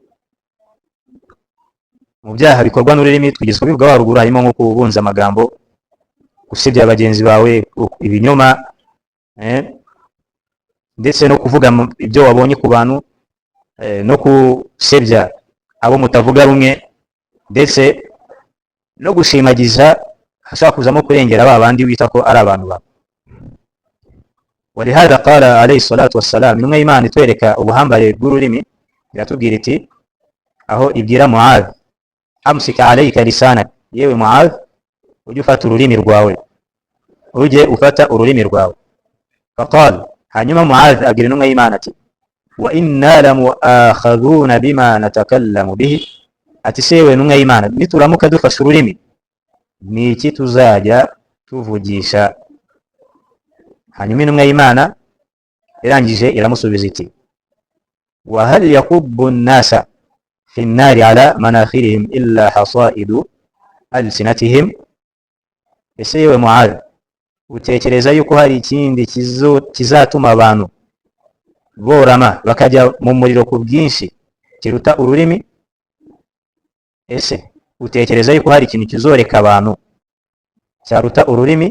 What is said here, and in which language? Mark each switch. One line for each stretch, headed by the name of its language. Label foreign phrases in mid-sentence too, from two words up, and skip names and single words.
Kinyarwanda: Mu byaha bikorwa n'ururimi twigeze kubivuga haruguru harimo nko kubunza amagambo, gusebya bagenzi bawe, ibinyoma, ndetse no kuvuga ibyo wabonye ku bantu, no kusebya abo mutavuga rumwe, ndetse no gushimagiza hashaka kuzamo kurengera ba bandi wita ko ari abantu bawe.
Arabic: ولهذا قال عليه الصلاة والسلام،
Kinyarwanda: intumwa y'Imana itwereka ubuhambare bw'ururimi iratubwira iti, aho ibwira Muadh,
Arabic: أمسك عليك لسانك,
Kinyarwanda: yewe Muadh ujye ufata ururimi rwawe, ujye ufata ururimi rwawe. faqal, hanyuma Muadh abwira intumwa y'Imana ati,
Arabic: وإنا لمؤاخذون بما نتكلم به,
Kinyarwanda: ati sewe intumwa y'Imana nituramuka dufashe ururimi ni iki tuzajya tuvugisha? Hanyuma intumwa y'Imana irangije iramusubiza iti,
Arabic: وهل يكب الناس في النار على مناخرهم إلا حصائد ألسنتهم.
Kinyarwanda: Ese yewe Muadh, utekereza yuko hari ikindi kizatuma abantu borama bakajya mu muriro ku bwinshi kiruta ururimi? Ese utekereza yuko hari ikintu kizoreka abantu cyaruta ururimi?